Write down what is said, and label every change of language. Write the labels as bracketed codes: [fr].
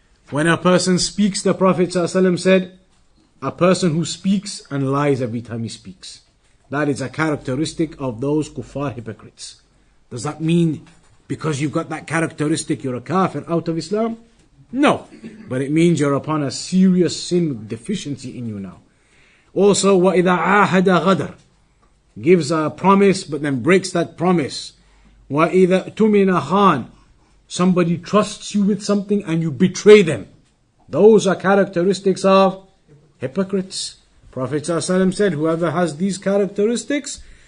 [en] When a person speaks, the Prophet ﷺ said, a person who speaks and lies every time he speaks. That is a characteristic of those kuffar hypocrites. Does that mean because you've got that characteristic you're a kafir out of Islam? No. But it means you're upon a serious sin deficiency in you now. Also, [ar] وَإِذَا عَاهَدَ غَدَرْ. [en] Gives a promise but then breaks that promise. [ar] وَإِذَا اؤْتُمِنَ خَانَ. [en] Somebody trusts you with something and you betray them. Those are characteristics of hypocrites. Prophet ﷺ said, whoever has these characteristics,